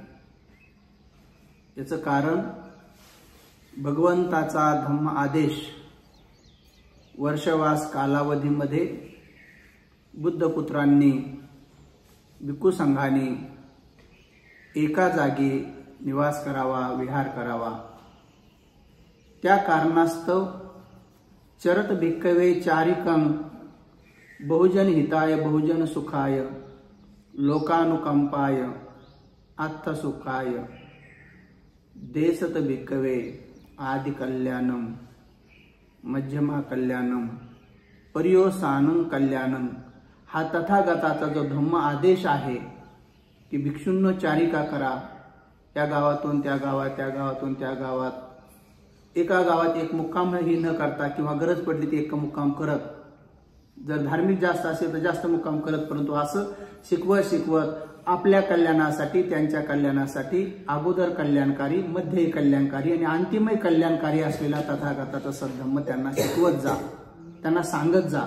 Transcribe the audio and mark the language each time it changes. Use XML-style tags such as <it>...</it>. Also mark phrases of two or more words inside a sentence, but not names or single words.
<mr>याचं कारण भगवंताचा धम्म आदेश वर्षवास कालावधीमध्ये बुद्धपुत्रांनी भिक्खू संघाने एका जागी निवास करावा, विहार करावा। त्या कारणास्तव</mr> <pi>चरत भिक्खवे चारिकं बहुजन हिताय बहुजन सुखाय लोकानुकंपाय आत्मसुखाय देसत भिक्खवे आदि कल्याणम मध्यमा कल्याणम पर्योसानं कल्याणम।</pi> <mr>हा तथागताचा जो धम्म आदेश आहे की भिक्षूंनो चारिका करा, त्या गावातून त्या गावात, त्या गावातून त्या गावात, एका गावात एक मुक्काम ही न करता किंवा गरज पडली ती एक मुक्काम करत, जर धार्मिक जास्त असेल तर जास्त मुक्काम करत, परंतु असं शिकवत शिकवत आपल्या कल्याणासाठी त्यांच्या कल्याणासाठी अगोदर कल्याणकारी, मध्ये कल्याणकारी आणि अंतिमही कल्याणकारी असलेला तथागताचा सद्धम्म त्यांना शिकवत जा, त्यांना सांगत जा।</mr>